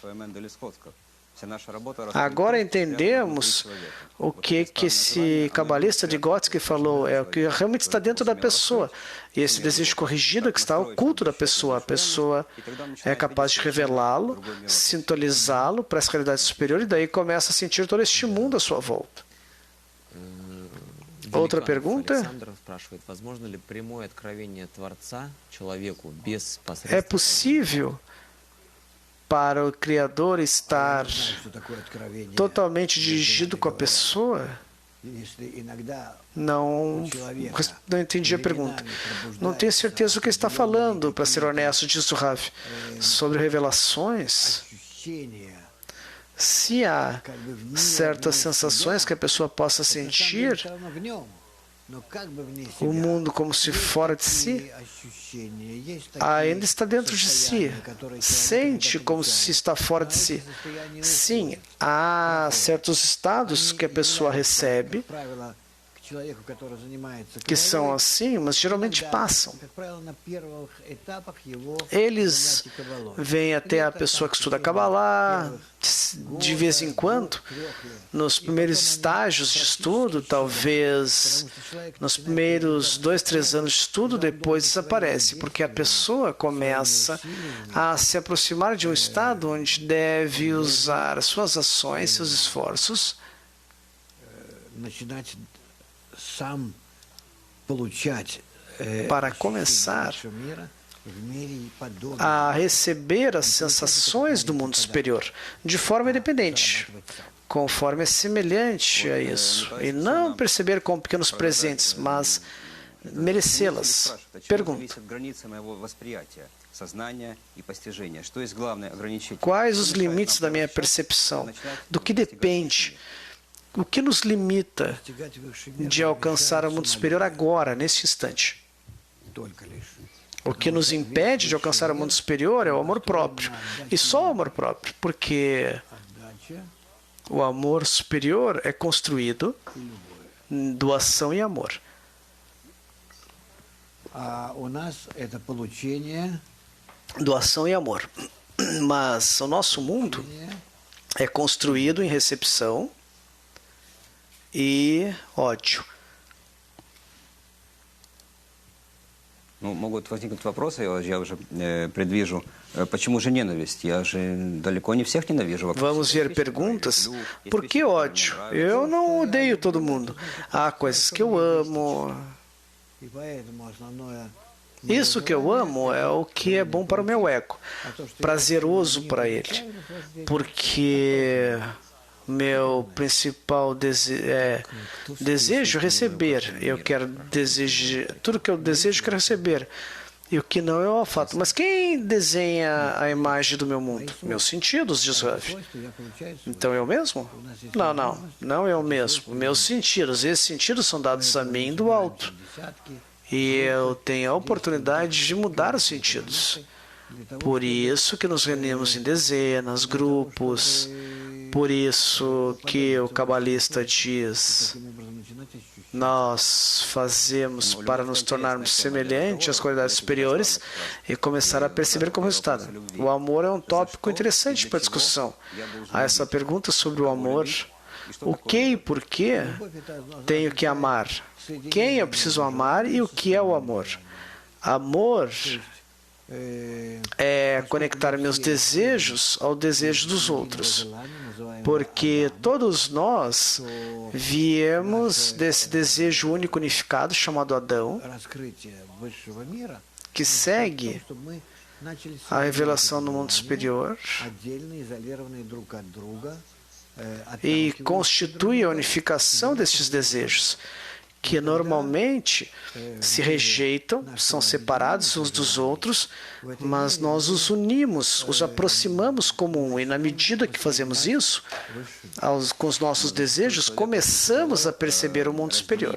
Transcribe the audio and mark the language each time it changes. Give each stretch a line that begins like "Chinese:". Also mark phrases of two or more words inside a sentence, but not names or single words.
Portuguese: Agora entendemos o que esse cabalista de Gotsky falou, é o que realmente está dentro da pessoa. E esse desejo corrigido que está oculto da pessoa. A pessoa é capaz de revelá-lo, sintonizá-lo para essa realidade superior e daí começa a sentir todo este mundo à sua volta. Outra Великанов pergunta?
Russian: Александр спрашивает, возможно ли прямое откровение Творца человеку без
Portuguese: É
Russian: посредства
Portuguese: possível para o Criador estar
Russian: Знаю, что такое откровение.
Portuguese: totalmente dirigido com a pessoa?
Russian: Если иногда
Portuguese: Não entendi a pergunta. Não tenho certeza do que ele está falando, para ser honesto, diz o Rav. Sobre revelações,
Russian: ощущение,
Portuguese: se há
Russian: как бы в мир
Portuguese: certas
Russian: вне
Portuguese: sensações
Russian: себя,
Portuguese: que a pessoa possa
Russian: это на самом деле
Portuguese: sentir,
Russian: всё равно в нем, но как бы вне
Portuguese: o
Russian: себя.
Portuguese: mundo como se fora de si,
Russian: Такие ощущения, есть такие
Portuguese: ainda está dentro de si,
Russian: состояния, которые человек
Portuguese: sente
Russian: иногда
Portuguese: como se
Russian: получает.
Portuguese: está fora de
Russian: Но
Portuguese: si.
Russian: эти состояния
Portuguese: Sim,
Russian: уходят.
Portuguese: há certos estados
Russian: Они
Portuguese: que a pessoa
Russian: являются,
Portuguese: recebe
Russian: как правило, к человеку, который занимается
Portuguese: que são
Russian: кабалой,
Portuguese: assim, mas geralmente
Russian: иногда,
Portuguese: passam.
Russian: как правило, на первых этапах его
Portuguese: Eles
Russian: занятий кабалой.
Portuguese: vêm até a
Russian: Где-то
Portuguese: pessoa que
Russian: там в
Portuguese: estuda
Russian: течение
Portuguese: Kabbalah,
Russian: первых
Portuguese: de vez em
Russian: года,
Portuguese: quando,
Russian: двух, 3 лет.
Portuguese: nos
Russian: И
Portuguese: primeiros
Russian: потом они
Portuguese: estágios de
Russian: практически
Portuguese: estudo,
Russian: исчезают.
Portuguese: talvez
Russian: Потому что человек
Portuguese: nos
Russian: начинает
Portuguese: primeiros
Russian: появляться
Portuguese: 2, 3
Russian: на
Portuguese: anos de estudo,
Russian: когда он
Portuguese: depois
Russian: должен
Portuguese: desaparece,
Russian: своими
Portuguese: porque a
Russian: действиями,
Portuguese: pessoa começa a se aproximar de um estado onde deve usar suas ações, seus esforços,
Russian: начинать сам получать
Portuguese: para
Russian: ощущения
Portuguese: começar
Russian: нашего мира в мире подобного.
Portuguese: a receber as sensações do mundo superior de forma independente, conforme é semelhante a isso, e não perceber como pequenos presentes, mas merecê-las. Pergunta:
Russian: зависит граница моего восприятия, сознания и постижения? Что есть главное ограничитель?
Portuguese: quais os limites da minha percepção? Do que depende? O que nos limita
Russian: Достигать высший мир
Portuguese: de alcançar o mundo superior agora, neste instante?
Russian: только лишь.
Portuguese: O que nos impede de alcançar o mundo superior é o amor próprio. E só o amor próprio, porque
Russian: Отдача
Portuguese: o amor superior é construído em doação e amor.
Russian: А у нас это получение
Portuguese: Doação e amor. Mas o nosso mundo é construído em recepção e ódio.
Russian: Ну, могут возникнуть вопросы, я уже предвижу. Почему же ненависть? Я же далеко не всех ненавижу. Вокруг
Portuguese: Vamos
Russian: себя.
Portuguese: ver
Russian: Есть вещи, которые я
Portuguese: perguntas.
Russian: люблю, есть
Portuguese: Por
Russian: вещи,
Portuguese: que
Russian: которые мне
Portuguese: ódio?
Russian: нравятся.
Portuguese: Eu não odeio todo mundo. Há coisas que eu amo.
Russian: и поэтому основное
Portuguese: Isso que eu amo é o que é bom para o meu ego, prazeroso para ele, porque meu principal desejo é receber. Eu quero desejar tudo que eu desejo, eu quero receber. E o que não é o fato. Mas quem desenha a imagem do meu mundo? Meus sentidos, diz Rav.
Russian: свойство я получаю свое.
Portuguese: Então eu mesmo? Não eu mesmo. Meus sentidos. Esses sentidos são dados a mim do alto.
Russian: Десятки.
Portuguese: E eu tenho a oportunidade de mudar os sentidos. Por isso que nos reunimos em dezenas, grupos. Por isso que o cabalista diz:
Russian: Таким образом начинать ощущать.
Portuguese: nós fazemos para nos tornarmos semelhantes às qualidades superiores e começar a perceber como resultado. O amor é um tópico interessante para discussão. Há essa pergunta sobre o amor. O que e por que tenho que amar? Quem eu preciso amar e o que é o amor? Amor é conectar meus desejos ao desejo dos outros, porque todos nós viemos desse desejo único unificado chamado Adão,
Russian: Раскрытие высшего мира,
Portuguese: que segue
Russian: чтобы мы начали
Portuguese: a revelação no mundo superior
Russian: отдельно изолированные друг от друга,
Portuguese: e
Russian: отталкивающие
Portuguese: constitui a unificação destes desejos, que normalmente se rejeitam, são separados uns dos outros, mas nós os unimos, os aproximamos como um. E na medida que fazemos isso, com os nossos desejos, começamos a perceber o mundo superior.